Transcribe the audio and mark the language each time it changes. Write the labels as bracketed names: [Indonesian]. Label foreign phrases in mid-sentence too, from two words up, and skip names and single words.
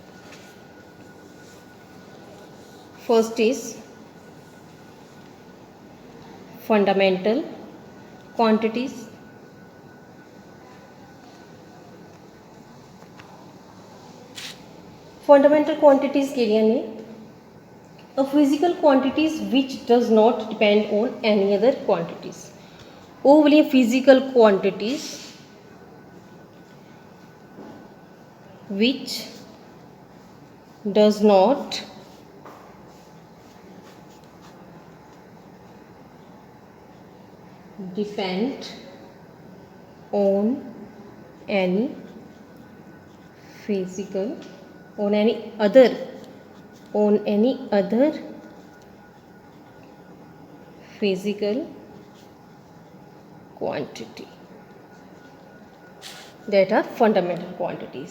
[English] First is fundamental quantities। Fundamental quantities [Punjabi] ਕਿਹੜੀਆਂ ਨੇ? [English] A physical quantities which does not depend on any other quantities। [Punjabi] ਉਹ ਵਾਲੀਆਂ [English] physical quantities which does not depend on any physical on any other physical quantity, that are fundamental quantities।